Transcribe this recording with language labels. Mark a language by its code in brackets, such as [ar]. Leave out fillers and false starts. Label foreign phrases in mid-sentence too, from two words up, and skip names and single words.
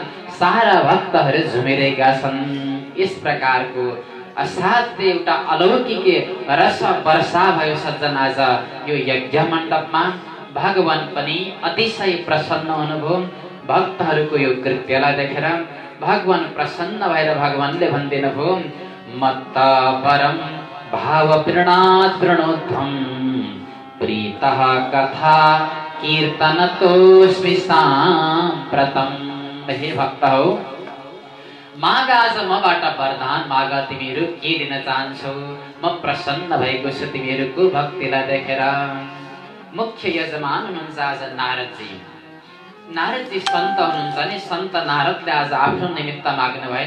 [ne] सारा भक्तहरू झुमिरहेका छन्। यस प्रकारको असाध्य एउटा अलौकिक रस वर्षा भयो सज्जन आज यो यज्ञ मण्डपमा। भगवान पनि अतिशय प्रसन्न हुनुभयो। भक्तहरूको यो कृत्यलाई देखेर भगवान प्रसन्न भएर भगवानले भन्दिनुभयो, [sa] मत्त परम भाव प्रणनात् प्रणोद्धम प्रीतः कथा कीर्तनतोऽस्मि साम्प्रतम्। [ne] हे भक्त हो, माग आज मबाट वरदान माग, तिमीहरू के दिन चाहन्छौ, म प्रसन्न भएको छु तिमीहरूको भक्तिलाई देखेर। मुख्य यजमान हुनुहुन्छ आज नारदजी। नारदजी सन्त हुनुहुन्छ नि, सन्त नारदले आज आफ्नो निमित्त माग्नु भएन।